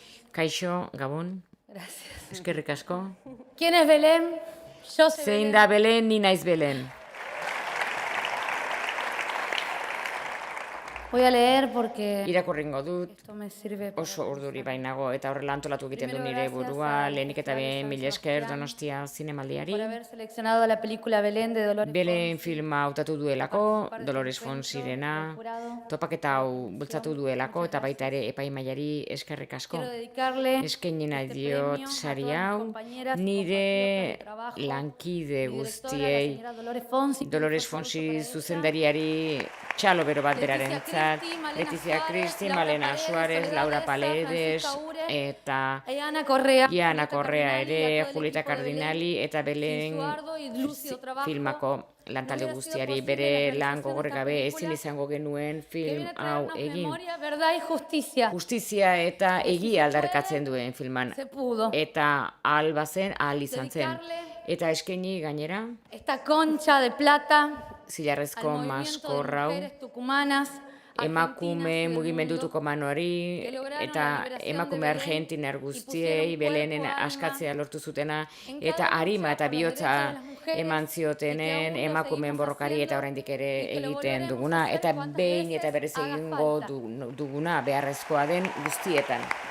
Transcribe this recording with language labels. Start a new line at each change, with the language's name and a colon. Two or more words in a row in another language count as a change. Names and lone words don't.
Basque: Kaixo, Gabon.
Spanish: Gracias.
Basque: Eskerrik asko.
Spanish: ¿Quién es Belén? Yo soy
Basque: Zein
Spanish: Belén.
Basque: da Belen, ni naiz Belen.
Spanish: Voy a leer porque
Basque: Irakurringo dut,
Spanish: esto me sirve para
Basque: oso urduri bainago, eta horrela antolatu egiten du nire burua, lehenik eta behin mila esker Donostia zinemaldiari.
Spanish: por haber seleccionado la película Belén de Dolores
Basque: Belen filma hautatu duelako, Dolores Fonsirena, topaketa hau bultzatu duelako, eta baita ere epaimaiari eskerrik asko.
Spanish: Quiero dedicarle
Basque: Eskaini nahi diot sari hau, nire lankide guztiei, Dolores Fonsi zuzendariari txalo bero bat berarentzat, Letizia Cristi, Malena Suárez, Laura Paredes, eta Iana Correa ere, Julieta Cardinali, eta Belen filmako lantalde guztiari bere lan gogorrik gabe ezin izango genuen film hau egin. Justizia eta egia aldarrikatzen duen filman. Eta ahal bazen, ahal izan zen. Eta eskaini gainera,
Spanish: esta concha de plata
Basque: zilarrezko maskorrau, emakume mugimendutuko manuari, eta emakume argentinar guztiei, Belenen askatzea lortu zutena, eta arima eta bihotza eman ziotenen emakumeen borrokari eta oraindik ere egiten duguna, eta behin eta berez egingo duguna beharrezkoa den guztietan.